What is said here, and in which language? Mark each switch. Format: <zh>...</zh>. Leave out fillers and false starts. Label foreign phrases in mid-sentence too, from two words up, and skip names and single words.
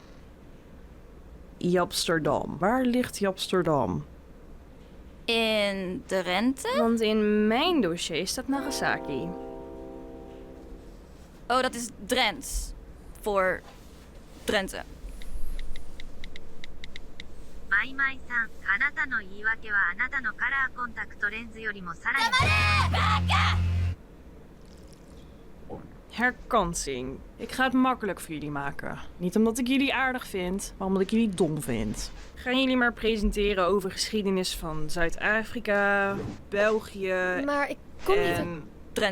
<nl>Japsterdam. Waar ligt Japsterdam? In Drenthe? Want in mijn dossier staat Nagasaki. Oh, dat is Drents. Voor Drenthe.</nl> <ja>マイマイさん、あなたの言い訳はあなたのカラーコンタクトレンズよりもさらに。</ja> <nl>Herkansing. Ik ga het makkelijk voor jullie maken. Niet omdat ik jullie aardig vind, maar omdat ik jullie dom vind. Gaan jullie maar presenteren over geschiedenis van Zuid-Afrika, België Maar ik kom niet uit...</nl>